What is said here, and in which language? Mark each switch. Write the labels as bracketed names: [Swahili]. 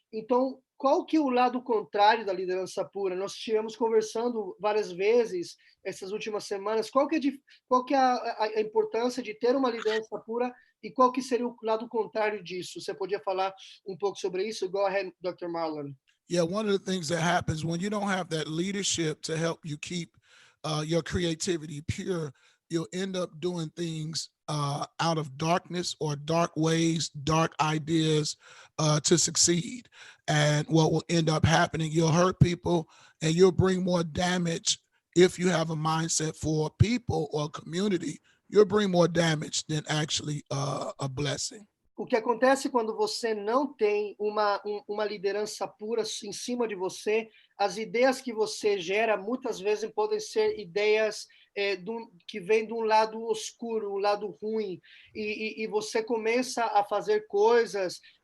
[Portuguese] Então, qual que é o lado contrário da liderança pura? Nós estivemos conversando várias vezes essas últimas semanas. Qual que é a importância de ter uma liderança pura e qual que seria o lado contrário disso? Você podia falar um pouco sobre isso? [English] Go ahead, Dr. Marlon. Yeah, one of the things that happens when you don't have that leadership to help you keep your creativity pure, you'll end up doing things out of darkness or dark ways, dark ideas to succeed. And what will end up happening, you'll hurt people and you'll bring more damage. If you have a mindset for people or community, you'll bring more damage than actually a blessing. [Portuguese] O que acontece quando você não tem uma liderança pura em cima de você, as ideias que você gera muitas vezes podem ser ideias que vêm de um lado oscuro, um lado ruim, e você começa a fazer coisas